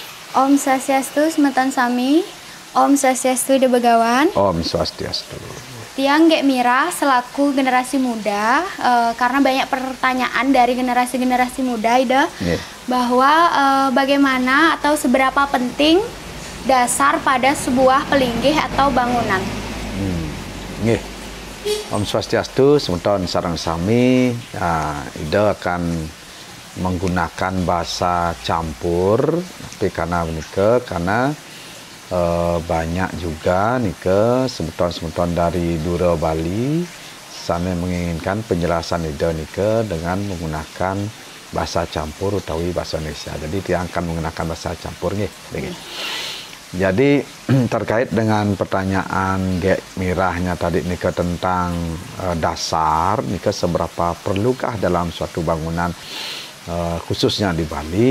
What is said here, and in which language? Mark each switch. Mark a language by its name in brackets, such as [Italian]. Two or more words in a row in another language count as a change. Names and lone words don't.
[Balinese] Om Swastiastu, Semeton Sami. Om Swastiastu De Begawan. Om Swastiastu. [Indonesian] Tiang Gek Mira selaku generasi muda, karena banyak pertanyaan dari generasi-generasi muda, Ida, bahwa bagaimana atau seberapa penting dasar pada sebuah pelinggih atau bangunan. [Balinese] Om Swastiastu, Semeton Sareng Sami. [Indonesian] Ida akan menggunakan bahasa campur, tapi karena banyak juga nike semeton-semeton dari Dura Bali sana menginginkan penjelasan ide nike dengan menggunakan bahasa campur utawi bahasa Indonesia. Jadi dia akan menggunakan bahasa campur nih. Jadi terkait dengan pertanyaan Gek Mirahnya tadi nike tentang dasar nike seberapa perlukah dalam suatu bangunan khususnya di Bali.